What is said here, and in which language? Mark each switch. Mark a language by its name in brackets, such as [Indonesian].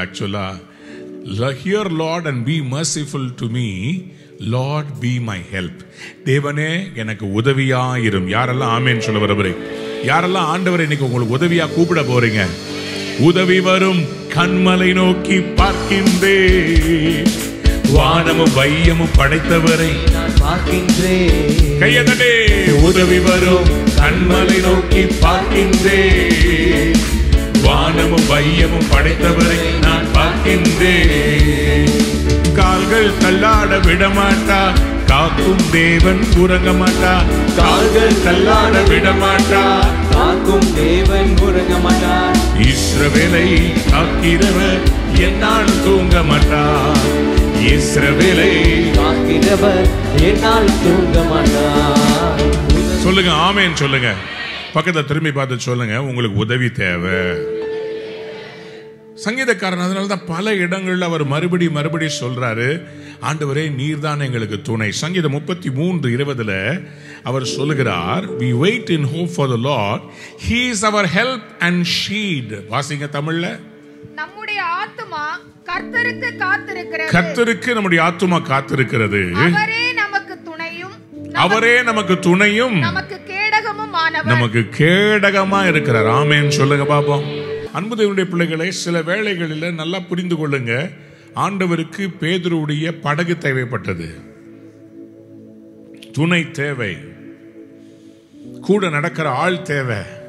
[English] ஆக்சுவலா, hear Lord and be merciful to me, Lord be my help. [Tamil] தேவனே எனக்கு உதவியா இரும். யாரெல்லாம் ஆமென் சொல்ல வரவரே? யாரெல்லாம் ஆண்டவரை இன்னைக்கு உங்களுக்கு உதவியா கூப்பிட போறீங்க? உதவி வரும் கண்மலை நோக்கி பார்க்கின்றேன், வானமும் வையமும் படைத்தவரை நான் பார்க்கின்றேன். கையதே, உதவி வரும் கண்மலை நோக்கி பார்க்கின்றேன், வானமும் வையமும் படைத்தவரை நான் பார்க்கின்றேன். கால்கள் தள்ளாட விடமாட்டா, காக்கும் தேவன் உறங்க மாட்டா. கால்கள் தள்ளாட விடமாட்டா, காக்கும் தேவன் உறங்க மாட்டார். இஸ்ரவேலை காக்கிறவர் என்னால் தூங்க மாட்டார். இஸ்ரவேலை காக்கிறவர் என்னால் தூங்க மாட்டார். சொல்லுங்க, ஆமென் சொல்லுங்க. பக்கத்தை திரும்பி பார்த்து சொல்லுங்க, உங்களுக்கு உதவி தேவை. சங்கீதக்காரன் அதனாலதான் பல இடங்கள்ல அவர் மறுபடி சொல்றாரு, ஆண்டவரே நீர்தான் எங்களுக்கு துணை. சங்கீதம் 33:20 அவர் சொல்லுகிறார், [English] we wait in hope for the Lord, he is our help and shield. [Tamil] வாசிங்க தமிழ்ல. நம்முடைய ஆத்துமா கர்த்தருக்கு காத்திருக்கிறது. கர்த்தருக்கு நம்முடைய ஆத்துமா காத்திருக்கிறது. அவரே நமக்கு துணையும், அவரே நமக்கு துணையும், நமக்கு கேடகமும் ஆனவர். நமக்கு கேடகமா இருக்கிறார். ஆமென் சொல்லுங்க பாப்போம். அன்பு தேவனுடைய பிள்ளைகளை, சில வேளைகளில் நல்லா புரிந்து கொள்ளுங்க, ஆண்டவருக்கு பேதுருவுடைய படகு தேவைப்பட்டது, துணை தேவை, கூட நடக்கிற ஆள் தேவை.